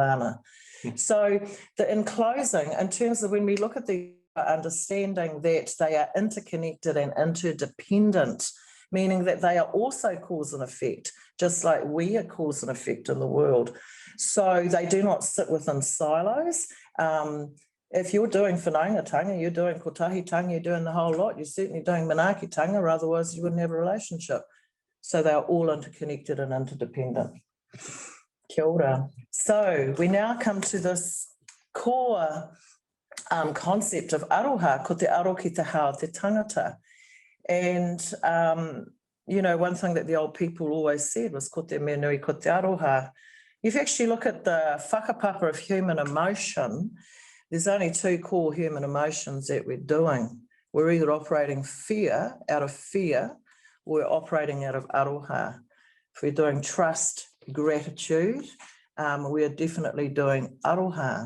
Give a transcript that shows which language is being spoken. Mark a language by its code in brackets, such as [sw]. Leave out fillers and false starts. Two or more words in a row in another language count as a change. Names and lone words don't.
[en] So in closing, in terms of when we look at the understanding that they are interconnected and interdependent, meaning that they are also cause and effect, just like we are cause and effect in the world. So they do not sit within silos. If you're doing whanaungatanga, you're doing kotahitanga, you're doing the whole lot, you're certainly doing manaakitanga, or otherwise you wouldn't have a relationship. So they're all interconnected and interdependent. Kia ora. So we now come to this core concept of aroha, [mi] ko te aro ki te hao te tangata. [en] And, you know, one thing that the old people always said was [mi] ko te mea nui ko te aroha. [en] If you actually look at the whakapapa of human emotion, there's only two core human emotions that we're doing. We're either operating out of fear, or we're operating out of aroha. If we're doing trust, gratitude, we are definitely doing aroha.